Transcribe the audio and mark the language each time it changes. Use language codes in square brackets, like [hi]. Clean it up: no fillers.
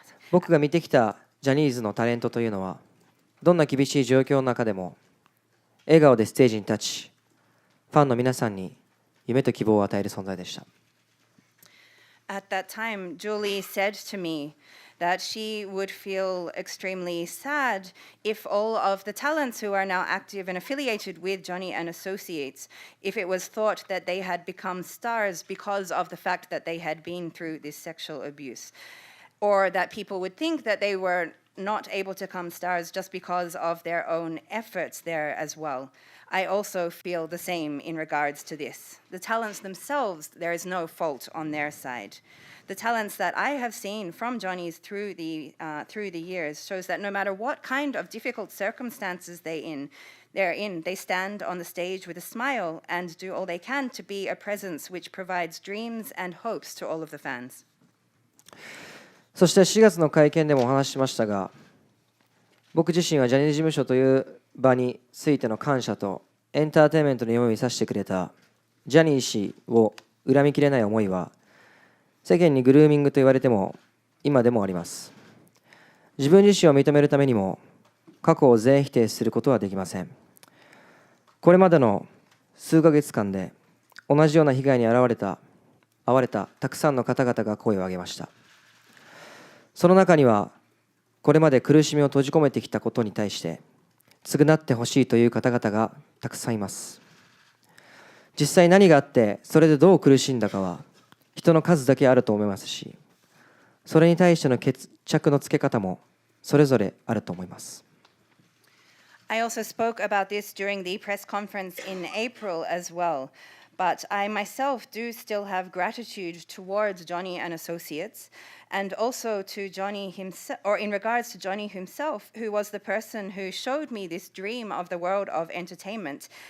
[ja] 僕が見てきたジャニーズのタレントというのはどんな厳しい状況の中でも笑顔でステージに立ち、ファンの皆さんに夢と希望を与える存在でした。 [en] At that time, Julie said to me that she would feel extremely sad if all of the talents who are now active and affiliated with Johnny and Associates, if it was thought that they had become stars because of the fact that they had been through this sexual abuse, or that people would think that they were not able to become stars just because of their own efforts there as well. I also feel the same in regards to this. The talents themselves, there is no fault on their side. The talents that I have seen from Johnny's through the years shows that no matter what kind of difficult circumstances they're in, they stand on the stage with a smile and do all they can to be a presence which provides dreams and hopes to all of the fans. [ja] そして4月の会見でもお話ししましたが、僕自身はジャニーズ事務所という場についての感謝とエンターテインメントの夢を見させてくれたジャニー氏を恨みきれない思いは世間にグルーミングと言われても今でもあります。自分自身を認めるためにも過去を全否定することはできません。これまでの数ヶ月間で同じような被害に遭われたたくさんの方々が声を上げました。その中にはこれまで苦しみを閉じ込めてきたことに対して償ってほしいという方々がたくさんいます。実際何があってそれでどう苦しんだかは人の数だけあると思いますし、それに対しての決着のつけ方もそれぞれあると思います。 [en] I also spoke about this during the press conference in April as well. But I myself do still have gratitude towards Johnny and associates, and also to Johnny himself, or in regards to Johnny himself, who was the person who showed me this dream of the world of entertainment.